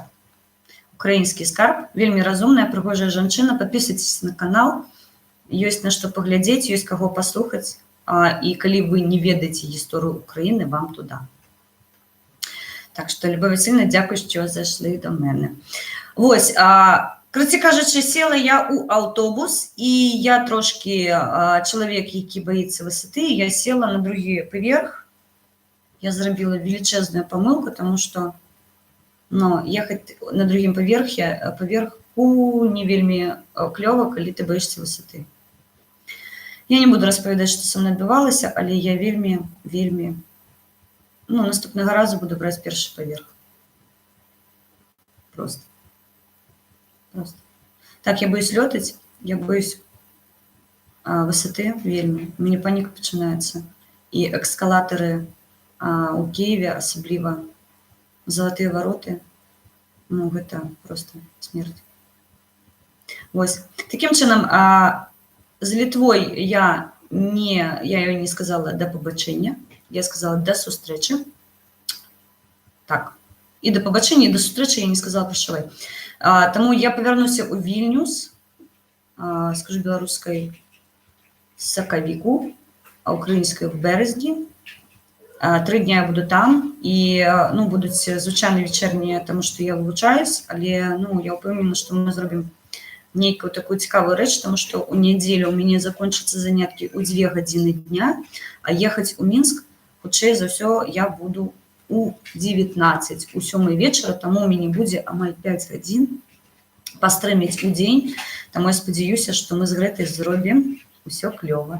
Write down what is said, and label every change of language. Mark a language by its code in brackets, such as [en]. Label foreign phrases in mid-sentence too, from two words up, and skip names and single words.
[be] Украінскі скарб, вельмі разумная, прыгожая жанчына. Падпісвайцеся на канал, ёсць на што паглядзець, ёсць каго паслухаць, і калі вы не ведаеце гісторыю Украіны, вам туда. Так што, Любовь Васильевна, дзякуй, што зайшлі да мене. [uk] Вось, коротше кажучи, села я у автобус, і я трошки чоловік, який боїться висоти, я села на другий поверх. Я зробила величезну помилку, тому що ехати на другому поверху не вельми кльово, коли ти боїшся висоти. Я не буду розповідати, що со мною відбувалося, але я вельми, наступного разу буду брати перший поверх. [ru] Просто. Так, я боюсь лётать, я боюсь высоты вельмі. [be] У мяне паніка пачынаецца. І эскалатары у Киеве, асабліва залатыя вароты, гэта просто смерць. Вось. Такім чынам, з Літвой я ёй не сказала да пабачэння, я сказала да сустрэчы. Так. І да пабачэння, і да сустрэчы я не сказала прощавай. Таму я павярнуся ў Вільнюс, скажу беларускай сакавіку, а украінскай в березні. 3 дня я буду там, і будуць звычайна вечернія, таму што я вывучаюсь, але я ўпэўнена, што мы зробім нейкую такую цікавую рэч, таму што ў нядзелю у мяне закончацца заняткі ў 2 гадзіны дня, а ехаць у Мінск, хутчэй за ўсё, я буду у 19, у 7 вечера, таму у мяне будзе амаль 5 гадзін пастрыміць у дзень, таму я спадзяюся, што мы з Грэтай зробім усё клёва.